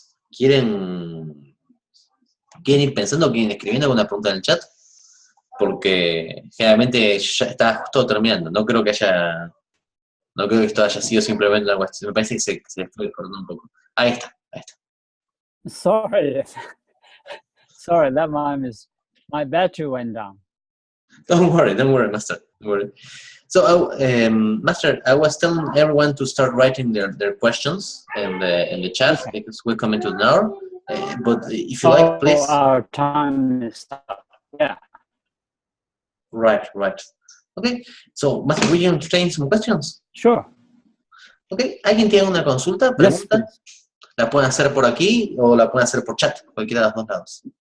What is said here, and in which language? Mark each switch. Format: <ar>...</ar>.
<es>¿Quieren ir pensando, quieren ir escribiendo alguna pregunta en el chat? Porque generalmente ya está justo terminando. No creo que esto haya sido simplemente una cuestión. Me parece que se fue cortando un poco. Ahí está.</es> <en>Sorry, that my battery went down. Don't worry, Master. Don't worry. So, Master, I was telling everyone to start writing their questions in the chat, okay, because we're coming to an hour. But if you like, please. Our time is up. Yeah. Right. Okay. So, Master, will you entertain some questions? Sure. Okay.</en> <es>¿Alguien tiene una consulta, pregunta? Yes, la pueden hacer por aquí o la pueden hacer por chat, cualquiera de los dos lados.</es>